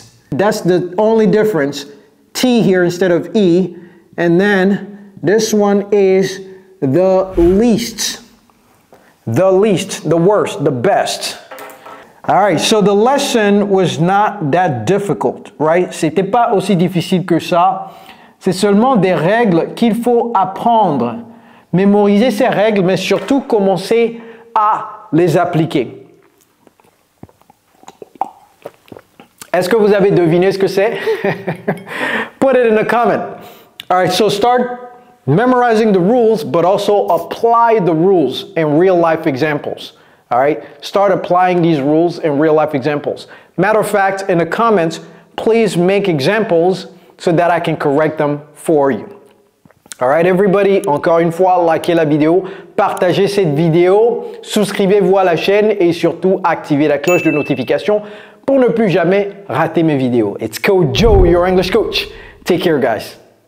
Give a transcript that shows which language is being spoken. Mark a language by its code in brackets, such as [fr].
[en] That's the only difference. T here instead of E. And then this one is the least. The least, the worst, the best. All right, so the lesson was not that difficult, right? [fr] C'était pas aussi difficile que ça. C'est seulement des règles qu'il faut apprendre. Mémoriser ces règles, mais surtout commencer à les appliquer. Est-ce que vous avez deviné ce que c'est? [en] Put it in a comment. All right, so start memorizing the rules, but also apply the rules in real life examples. All right, start applying these rules in real life examples. Matter of fact, in the comments, please make examples so that I can correct them for you. All right, everybody, [fr] encore une fois, likez la vidéo, partagez cette vidéo, souscrivez-vous à la chaîne et surtout activez la cloche de notification pour ne plus jamais rater mes vidéos. [en] It's Coach Joe, your English coach. Take care, guys.